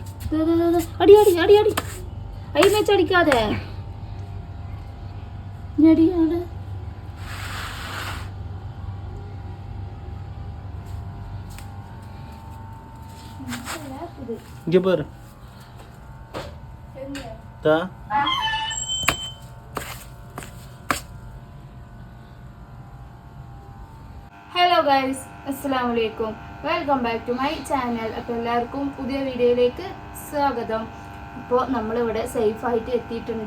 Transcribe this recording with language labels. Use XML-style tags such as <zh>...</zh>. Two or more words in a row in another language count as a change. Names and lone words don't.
<ta>அடி அடி அடி அடி ஐ மேட்ச் அடிக்காத அடி அட இங்க பாரு தா</ta> <en>hello guys</en> <ar>السلام عليكم</ar> <en>welcome back to my channel.</en> <ml>അപ്പോൾ എല്ലാവർക്കും പുതിയ വീഡിയോയിലേക്ക് സ്വാഗതം. ഇപ്പോൾ നമ്മളിവിടെ സേഫായിട്ട് എത്തിയിട്ടുണ്ട്.</ml>